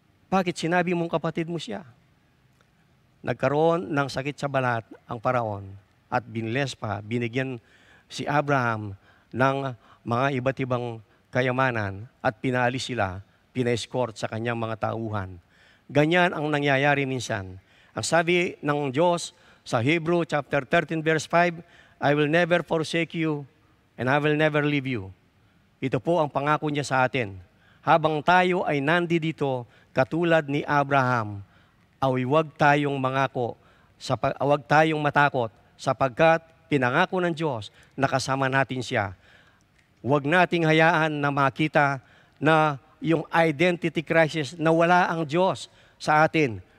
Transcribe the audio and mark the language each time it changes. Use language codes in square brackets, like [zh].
[tl] "Bakit sinabi mong kapatid mo siya?" Nagkaroon ng sakit sa balat ang Faraon at binigyan si Abraham ng mga iba't ibang kayamanan at pinaalis sila, pina-escort sa kanyang mga tauhan. Ganyan ang nangyayari minsan. Ang sabi ng Diyos sa [en] Hebrew chapter 13 verse 5, "I will never forsake you and I will never leave you." [tl] Ito po ang pangako niya sa atin. Habang tayo ay nandito, katulad ni Abraham, ay huwag tayong huwag tayong matakot, sapagkat pinangako ng Diyos na kasama natin siya. Huwag nating hayaan na makita na yung identity crisis na wala ang Diyos sa atin.